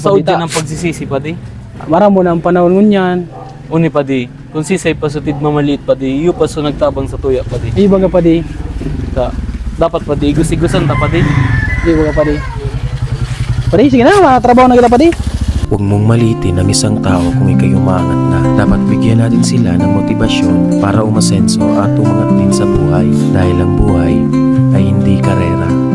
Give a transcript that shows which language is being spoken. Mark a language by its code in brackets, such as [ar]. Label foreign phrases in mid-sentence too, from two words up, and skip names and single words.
[bik] nasa padi udyan ta. ng pagsisisi padi. Maramo na ang panahon ngunyan. Uni padi, kung sisay pa sa tid mamaliit padi, iyo pa so nagtabang sa tuya padi. Iya baga padi. Ta, dapat padi, igos-igosan ta padi. Iya baga padi. Padi, sige na, makatrabaho na kita padi. [tl] Huwag mong maliitin ang isang tao kung ikay umangat na. Dapat bigyan natin sila ng motibasyon para umasenso at umangat din sa buhay. Dahil ang buhay ay hindi karera.